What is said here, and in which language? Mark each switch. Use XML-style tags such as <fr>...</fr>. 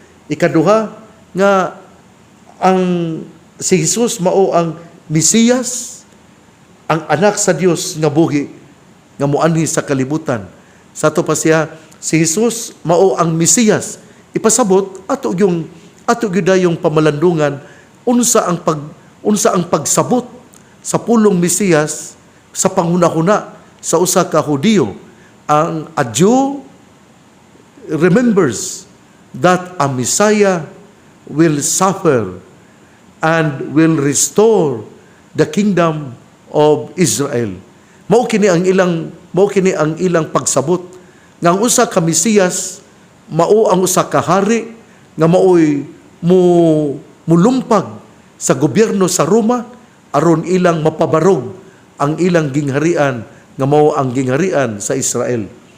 <ceb>Ikaduha nga ang si Jesus mao ang Mesiyas, ang anak sa Dios nga buhi nga muanhi sa kalibutan. Sa to pa siya, si Jesus mao ang Mesiyas. Ipasabot ato gyud yung pamalandungan unsa ang pagsabot sa pulong Mesiyas sa panghuna-huna sa usa ka Hudiyo.</ceb> <en>Ang a Jew remembers that a Messiah will suffer and will restore the kingdom of Israel. Mao kini ang ilang pagsabot nga ang usa ka Mesiyas mao ang usa ka hari nga maoy mulumpag sa gobyerno sa Roma aron ilang mapabarog ang ilang gingharian nga mao ang gingharian sa Israel.</en>